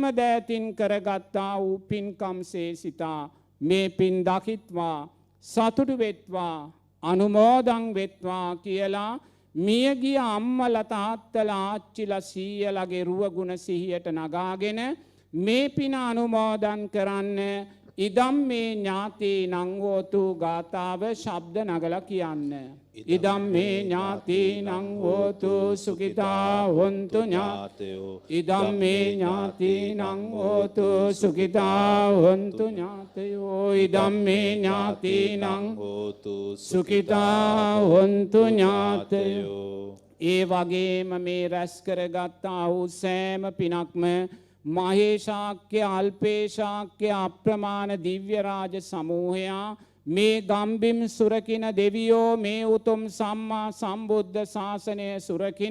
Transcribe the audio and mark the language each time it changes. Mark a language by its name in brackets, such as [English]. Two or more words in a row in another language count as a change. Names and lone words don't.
[Sinhala] දෑතින් කරගත්තා වූ පින්කම්සේ සිතා මේ පින් දකිත්වා සතුටු වෙත්වා අනුමෝදන් වෙත්වා කියලා මියගිය අම්මල තාත්තල ආච්චිල සීයලගේ රුවගුණ සිහියට නගාගෙන මේ පින අනුමෝදන් කරන්න [Pali] ඉදම් මේ ඥාතී නංහෝතු [Sinhala] ගාථාව ශබ්ද නගලා කියන්න. [Pali] ඉදම් මේ ඥාතී නංහෝතු සුඛිතා හොන්තු ඥාතයෝ. ඉදම් මේ ඥාතී නංහෝතු සුඛිතා හොන්තු ඥාතයෝ. ඉදම් මේ ඥාතී නංහෝතු සුඛිතා හොන්තු ඥාතයෝ. [Sinhala] ඒ වගේම මේ රැස් කරගත්තා වූ සෑම පිනක්ම මහේශාක්‍ය අල්පේශාක්‍ය අප්‍රමාණ දිව්‍ය රාජ සමූහයා මේ ගම්බිම් සුරකින දෙවියෝ මේ උතුම් සම්මා සම්බුද්ධ ශාසනය සුරකින